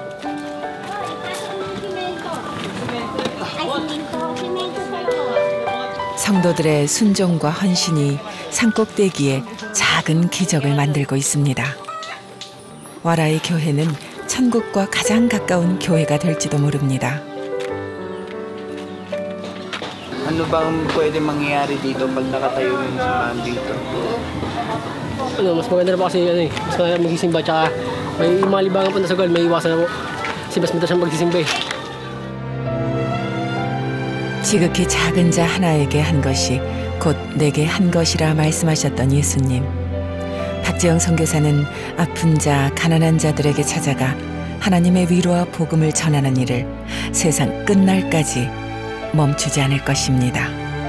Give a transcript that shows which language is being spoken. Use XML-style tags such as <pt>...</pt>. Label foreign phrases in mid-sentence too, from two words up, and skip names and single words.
<ko>성도들의 순종과 헌신이 산꼭대기에 작은 기적을 만들고 있습니다. 와라이 교회는 천국과 가장 가까운 교회가 될지도 모릅니다.</ko> <tl>Ano bang pwede mangyayari dito pag nakatayo yung simbahan dito? Mas maganda na po kasi mas maganda magsisimba tsaka may mga libangan po na sa may iwasan na po. Kasi mas madalas siyang magsisimba eh.</tl> <ko>지극히 작은 자 하나에게 한 것이 곧 내게 한 것이라 말씀하셨던 예수님. 박재영 선교사는 아픈 자, 가난한 자들에게 찾아가 하나님의 위로와 복음을 전하는 일을 세상 끝날까지 멈추지 않을 것입니다.</ko>